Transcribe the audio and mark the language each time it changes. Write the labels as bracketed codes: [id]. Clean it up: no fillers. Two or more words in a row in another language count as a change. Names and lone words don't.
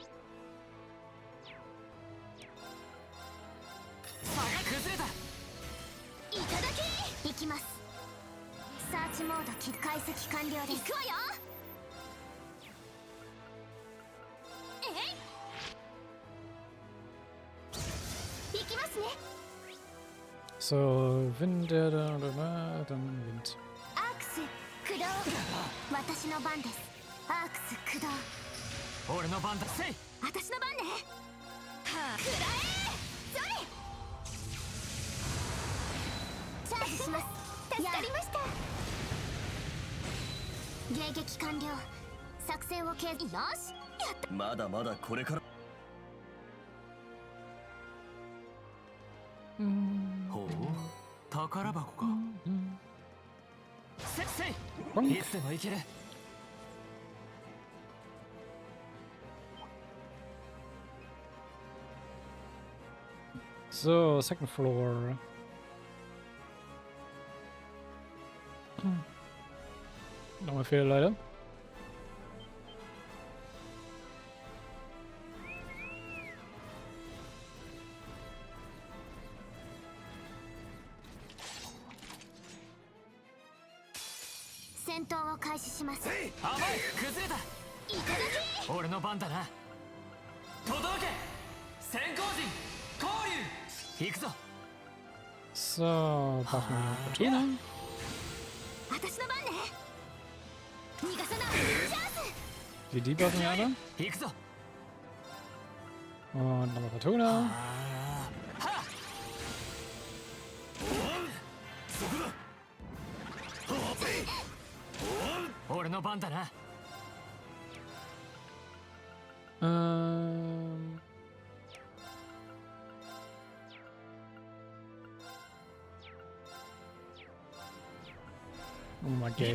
[ja] いただき。行きます。サーチモード解析完了です。行くわよ。行きますね。 [de] So, wenn der da, dann Wind. [ja] アークス駆動。私の番です。アークス駆動。俺の番だ。せい。私の番ね。はあ。くらえ。それ。チャージします。助かりました。迎撃完了。作戦を継続。よし。やった。まだまだこれから。ほう、宝箱か。せい。いつでも行ける。 [en] So, second floor. [de] Nochmal Fehler leider. [ja] 甘い。崩れた。俺の番だな。届け。先行陣交流。行くぞ。 [de] So, brauchen wir noch Fortuna. [ja] 私の番ね。逃がさない。チャンス。 [de] Die buffen wir alle. [ja] 行くぞ。 [de] Und nochmal Fortuna. [ja] 俺の番だな。 [de] Oh mein Gott.